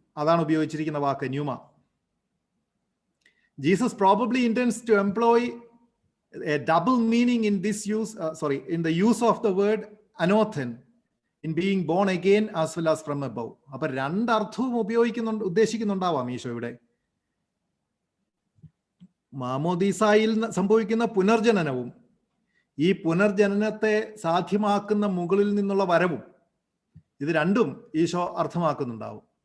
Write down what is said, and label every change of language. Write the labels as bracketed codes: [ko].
[ml] അതാണ് ഉപയോഗിച്ചിരിക്കുന്ന വാക്ക് pneuma. [en] Jesus probably intends to employ a double meaning in this in the use of the word anothen in being born again as well as from above. [ml] അപ്പോൾ രണ്ടർത്ഥവും ഉദ്ദേശിക്കുന്നുണ്ടാവാം ഈശോ ഇവിടെ. മാമോദീസായിൽ സംഭവിക്കുന്ന പുനർജനനവും ഈ പുനർജനനത്തെ സാധ്യമാക്കുന്ന മുകളിൽ നിന്നുള്ള വരവും, ഇത് രണ്ടും ഈശോ അർത്ഥമാക്കുന്നുണ്ടാവും.